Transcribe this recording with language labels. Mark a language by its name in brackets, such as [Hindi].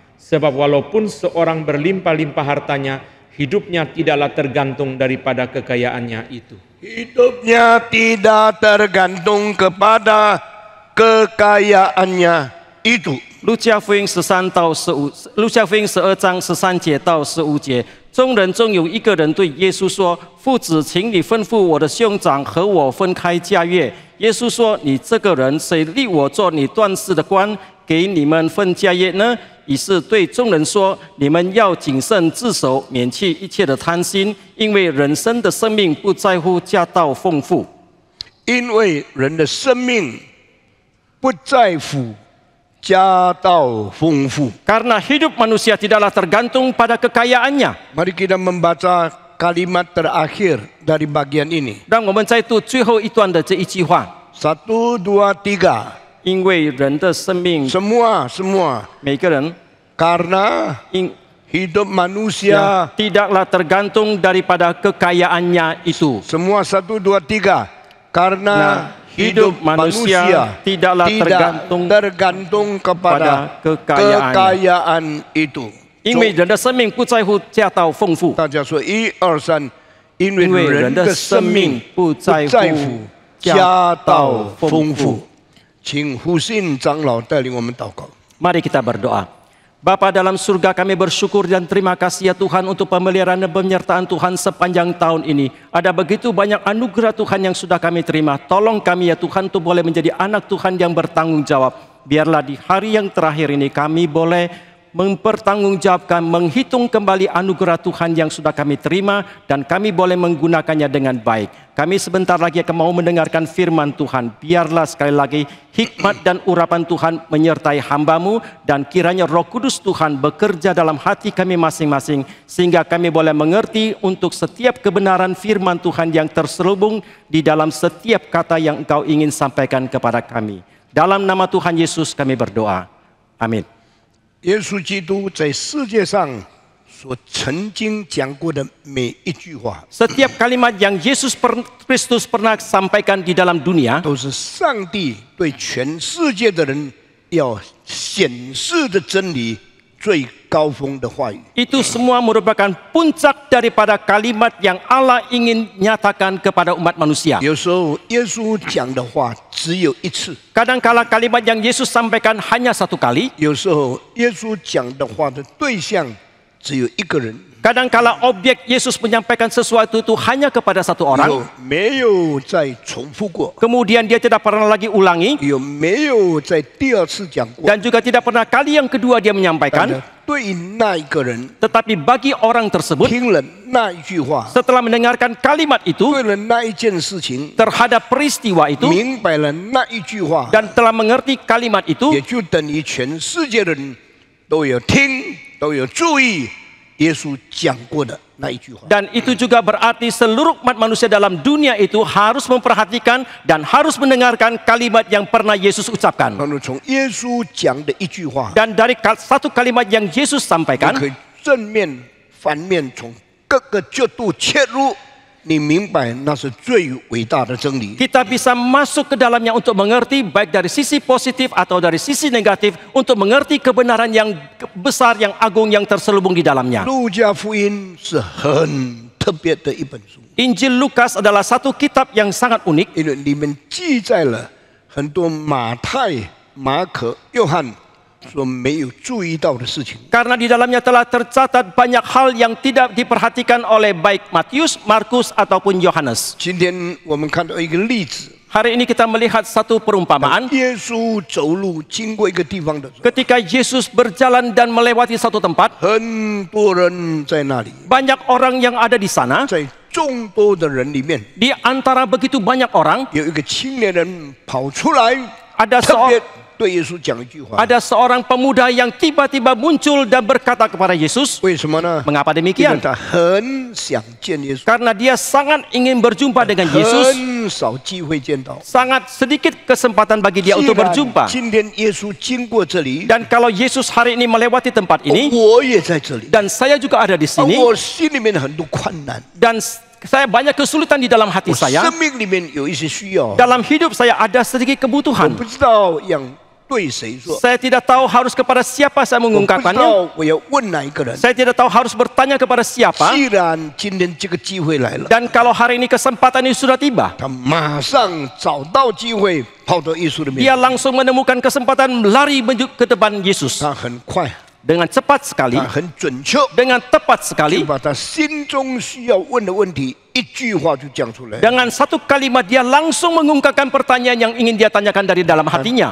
[Indonesian] Sebab walaupun seorang berlimpah-limpah hartanya, hidupnya tidaklah tergantung daripada kekayaannya itu." Hidupnya tidak tergantung kepada kekayaannya itu. [Chinese] 路加福音13到15，路加福音12章13节到15节。众人中有一个人对耶稣说：“父子，请你吩咐我的兄长和我分开家业。” 耶稣说：“你这个人，谁立我做你断事的官，给你们分家业呢？” 于是对众人说：“你们要谨慎自守，免去一切的贪心，因为人生的生命不在乎家道丰富。因为人的生命不在乎家道丰富。 [Indonesian] Karena hidup manusia tidaklah tergantung pada kekayaannya。” Mari kita membaca kalimat terakhir dari bagian ini. [Chinese] 让我们再读最后一段的这一句话。 1, 2, 3. 因为人的生命， [Indonesian] Semua. [Chinese] 每个人 [Indonesian] Karena hidup manusia tidaklah tergantung daripada kekayaannya itu. semua 1, 2, 3 karena hidup manusia tidaklah tergantung kepada kekayaan itu. [Chinese] 因为人的生命不在乎家道丰富，大家说1、2、3，因为因为人的人的生生命命不在在乎乎家道丰丰富富。请胡信长老带领我们祷告。 [Indonesian] Mari kita berdoa. Bapa dalam surga, kami bersyukur dan terima kasih ya Tuhan untuk pemeliharaan dan penyertaan Tuhan sepanjang tahun ini. Ada begitu banyak anugerah Tuhan yang sudah kami terima. Tolong kami ya Tuhan untuk boleh menjadi anak Tuhan yang bertanggung jawab. Biarlah di hari yang terakhir ini kami boleh mempertanggungjawabkan, menghitung kembali anugerah Tuhan yang sudah kami terima dan kami boleh menggunakannya dengan baik. Kami sebentar lagi akan mau mendengarkan firman Tuhan. Biarlah sekali lagi hikmat dan urapan Tuhan menyertai hamba-Mu dan kiranya Roh Kudus Tuhan bekerja dalam hati kami masing-masing sehingga kami boleh mengerti untuk setiap kebenaran firman Tuhan yang terselubung di dalam setiap kata yang Engkau ingin sampaikan kepada kami. Dalam nama Tuhan Yesus kami berdoa. Amin. [Chinese] 耶稣基督在世界上所曾经讲过的每一句话， [Indonesian] Setiap kalimat yang Yesus Kristus pernah sampaikan di dalam dunia [Chinese] 都是上帝对全世界的人要显示的真理最高峰的话语。 [Indonesian] itu semua merupakan puncak daripada kalimat yang Allah ingin nyatakan kepada umat manusia. [Chinese] 有时候耶稣讲的话只有一次， [Indonesian] Kadangkala kalimat yang Yesus sampaikan hanya satu kali, [Chinese] 有时候耶稣讲的话的对象只有一个人， [Indonesian] kadangkala objek Yesus menyampaikan sesuatu itu hanya kepada satu [Chinese] 有 [Indonesian] orang, [Chinese] 没有再重复过？ [Indonesian] kemudian dia tidak pernah lagi ulangi [Chinese] 有没有在第二次讲过？ [Indonesian] dan juga tidak pernah kali yang kedua dia [Chinese] 但是 [Indonesian] menyampaikan, [Chinese] 对那一个人 [Indonesian] tetapi bagi orang tersebut [Chinese] 听了那一句话， [Indonesian] setelah mendengarkan kalimat itu [Chinese] 对了那一件事情， [Indonesian] terhadap peristiwa itu [Chinese] 明白了那一句话， [Indonesian] dan telah mengerti kalimat itu, [Chinese] 也就等于全世界的人都有听，都有注意耶稣讲过的那一句话。 [Indonesian] dan itu juga berarti seluruh umat manusia dalam dunia itu harus memperhatikan dan harus mendengarkan kalimat yang pernah Yesus ucapkan. [Chinese] 然后从耶稣讲的一句话， [Indonesian] Dan dari satu kalimat yang Yesus [Chinese] 就 [Indonesian] sampaikan, [Chinese] 可以正面、反面从各个角度切入，你明白那是最伟大的真理。 [Indonesian] kita bisa masuk ke dalamnya untuk mengerti baik dari sisi positif atau dari sisi negatif untuk mengerti kebenaran yang besar, yang agung yang terselubung di dalamnya. [Chinese] 路加福音是很特别的一本书， [Indonesian] Injil Lukas adalah satu kitab yang sangat unik [Chinese] 因为里面记载了很多马太、马可、约翰所没有注意到的事情。 [Indonesian] karena di dalamnya telah tercatat banyak hal yang tidak diperhatikan oleh baik Matius, Markus ataupun Yohanes. [Chinese] 今天我们看到一个例子， [Indonesian] Hari ini kita melihat satu perumpamaan [Chinese] 耶稣走路经过一个地方的时候， [Indonesian] ketika Yesus berjalan dan melewati satu tempat, [Chinese] 很多人在那里， [Indonesian] banyak orang yang ada di sana. [Chinese] 在众多的人里面， [Indonesian] Di antara begitu banyak orang, [Chinese] 有一个青年人跑出来， [Indonesian] ada [Chinese] 特别 [Indonesian] seorang [Chinese] 对耶稣讲一句话。 [Indonesian] ada seorang pemuda yang tiba-tiba muncul dan berkata kepada Yesus, [Chinese] 为什么呢？ [Indonesian] mengapa [Chinese] 因为 [Indonesian] demikian? [Chinese] 他很想见耶稣， [Indonesian] Karena dia sangat ingin berjumpa dengan Yesus, [Chinese] 很少机会见到。 [Indonesian] sangat sedikit kesempatan bagi dia [Chinese] 既 [Indonesian] untuk [Chinese] 然 [Indonesian] berjumpa. [Chinese] 今天耶稣经过这里， [Indonesian] Dan kalau Yesus hari ini melewati tempat ini, [Chinese] 我也在这里， [Indonesian] dan saya juga ada di [Chinese] 而 [Indonesian] sini, [Chinese] 我心里面很多困难， [Indonesian] dan saya banyak kesulitan di dalam hati [Chinese] 我 [Indonesian] saya, [Chinese] 生命里面有一些需要， [Indonesian] dalam hidup saya ada sedikit [Chinese] 我 [Indonesian] kebutuhan. [Chinese] 不知道要对谁说， [Indonesian] Saya tidak tahu harus kepada siapa saya [Chinese] 我不知 [Indonesian] mengungkapkannya. [Chinese] 道我要问哪一个人。 [Indonesian] Saya tidak tahu harus bertanya kepada siapa. [Chinese] 既然今天这个机会来了， [Indonesian] Dan kalau hari ini kesempatan ini sudah tiba, [Chinese] 他马上找到机会跑到耶稣的面 [Indonesian] dia [Chinese] 前， [Indonesian] langsung menemukan kesempatan lari menuju ke depan Yesus [Chinese] 他很快， [Indonesian] dengan cepat sekali, [Chinese] 他很准确， [Indonesian] dengan tepat [Chinese] 就 [Indonesian] sekali. [Chinese] 把他心中需要问的问题一句话就讲出来。 [Indonesian] Dengan satu kalimat dia langsung mengungkapkan pertanyaan yang ingin dia tanyakan dari dalam hatinya.